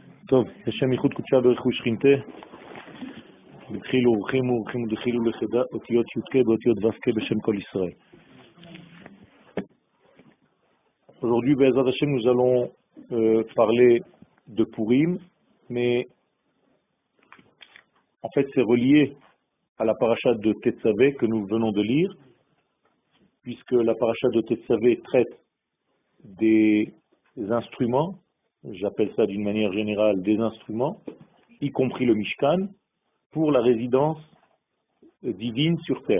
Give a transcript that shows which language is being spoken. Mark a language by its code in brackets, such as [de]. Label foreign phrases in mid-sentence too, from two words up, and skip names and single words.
[he] טוב, לשם ייחוד קודשה ברכו שכינתה, בתחילו ורחימו ורחימו דחילו לחדה, אותיות י"ק באותיות ו"ק בשם כל ישראל. [fr] Aujourd'hui, [he] בעזרת השם, [fr] nous allons parler de Purim, mais en fait c'est relié à la paracha de Tetzavé que nous venons de lire, puisque la paracha de Tetzavé traite des instruments, j'appelle ça d'une manière générale des instruments, y compris le Mishkan, pour la résidence divine sur terre.